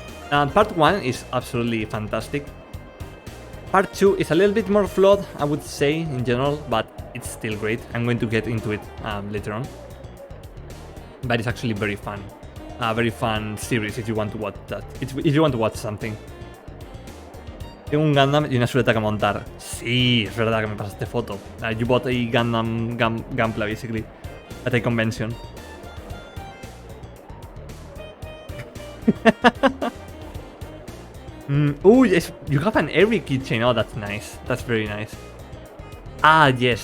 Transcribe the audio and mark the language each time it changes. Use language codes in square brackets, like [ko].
[en] Part 1 is absolutely fantastic. Part 2 is a little bit more flawed, I would say, in general, but it's still great. I'm going to get into it later on. But it's actually very fun. A very fun series if you want to watch that. If you want to watch something. [es] Tengo un Gundam y una Sureta que montar. Sí, es verdad que me pasaste foto. [en] You bought a Gundam Gunpla, basically, at a convention. Yes, you have an Eri keychain. Oh, that's nice. That's very nice. Yes.